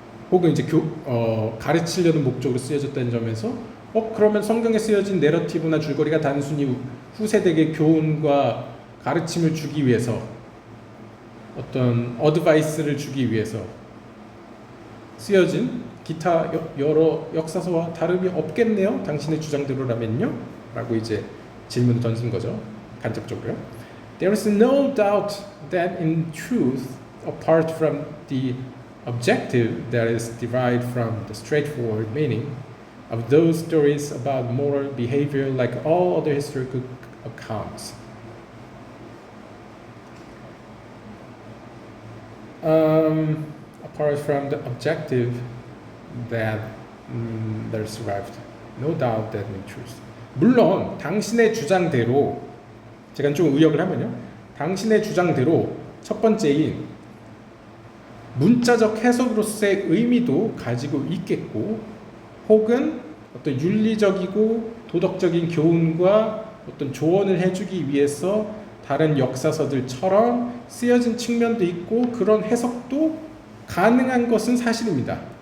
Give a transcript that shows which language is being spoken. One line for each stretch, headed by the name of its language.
Korean: 혹은 이제 가르치려는 목적으로 쓰여졌다는 점에서 그러면 성경에 쓰여진 내러티브나 줄거리가 단순히 후세대에게 교훈과 가르침을 주기 위해서, 어떤 어드바이스를 주기 위해서 쓰여진 기타 여러 역사서와 다름이 없겠네요. 당신의 주장대로라면요? 라고 이제 질문을 던진 거죠. 간접적으로요.
English: There is no doubt that in truth, apart from the objective that is derived from the straightforward meaning of those stories about moral behavior like all other historical accounts. Apart from the objective that is derived, no doubt that in truth.
Korean: 물론 당신의 주장대로, 제가 좀 의역을 하면요, 당신의 주장대로 첫 번째인 문자적 해석으로서의 의미도 가지고 있겠고, 혹은 어떤 윤리적이고 도덕적인 교훈과 어떤 조언을 해주기 위해서 다른 역사서들처럼 쓰여진 측면도 있고, 그런 해석도 가능한 것은 사실입니다.